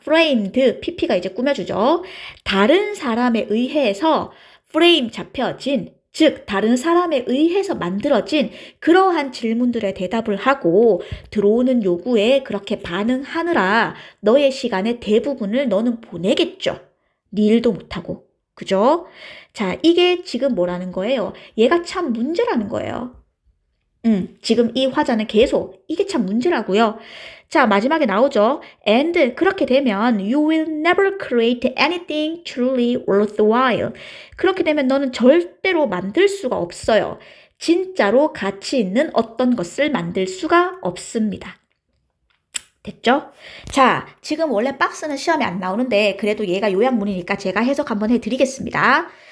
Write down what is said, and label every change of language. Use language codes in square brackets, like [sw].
[ko] framed, pp가 이제 꾸며주죠. 다른 사람에 의해서 프레임 잡혀진, 즉 다른 사람에 의해서 만들어진 그러한 질문들에 대답을 하고 들어오는 요구에 그렇게 반응하느라 너의 시간의 대부분을 너는 보내겠죠. 네 일도 못하고. 그죠? 자, 이게 지금 뭐라는 거예요? 얘가 참 문제라는 거예요. 지금 이 화자는 계속 이게 참 문제라고요. 자, 마지막에 나오죠. [en] And [ko] 그렇게 되면 [en] you will never create anything truly worthwhile. [ko] 그렇게 되면 너는 절대로 만들 수가 없어요. 진짜로 가치 있는 어떤 것을 만들 수가 없습니다. 됐죠? 자, 지금 원래 박스는 시험에 안 나오는데 그래도 얘가 요약문이니까 제가 해석 한번 해드리겠습니다.